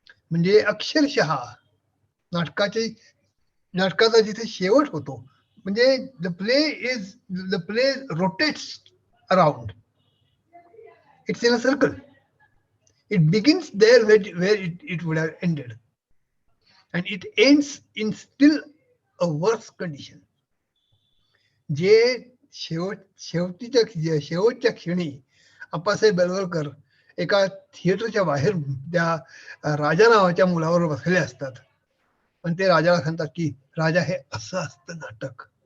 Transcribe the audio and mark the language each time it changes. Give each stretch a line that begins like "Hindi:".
Marathi: म्हणजे अक्षरशः नाटकाचा जिथे शेवट होतो, म्हणजे
English: The play rotates around, it's in a circle. It begins there where it would have ended, and it ends in still a worse condition.
Marathi: जे शेवटच्या क्षणी अप्पासाहेब बेलवलकर एका थिएटरच्या बाहेर त्या राजा नावाच्या मुलावर बसलेले असतात, पण ते राजाला सांगतात की राजा, हे असं असतं नाटक.